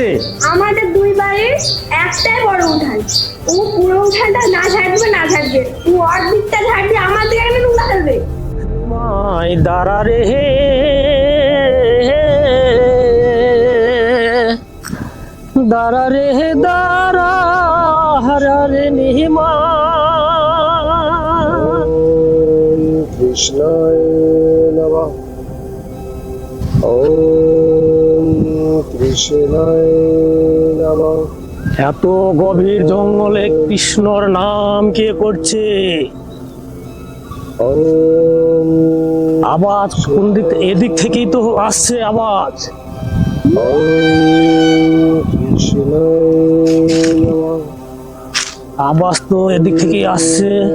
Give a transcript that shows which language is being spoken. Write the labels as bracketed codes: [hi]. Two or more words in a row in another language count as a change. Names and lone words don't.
[bn] আমাদের দুই বাড়ির একটাই বড় উঠান, ও পুরো উঠানটা না ঝাড়বে না ঝাড়বে, ও অর্ধেকটা ঝাড়বে, আমার দিকে একটা নোংরা ফেলবে। মাই দাঁড়া রে হে, দাঁড়া রে হে দাঁড়া, হারা রে নিহিমা। [sa] কৃষ্ণায় নমঃ, ওম কৃষ্ণায় নমঃ। [bn] এত গভীর জঙ্গলে কৃষ্ণর নাম কে করছে? আওয়াজ কোন দিক? এদিক থেকেই তো আসছে আওয়াজ। আওয়াজ তো এদিক থেকেই আসছে।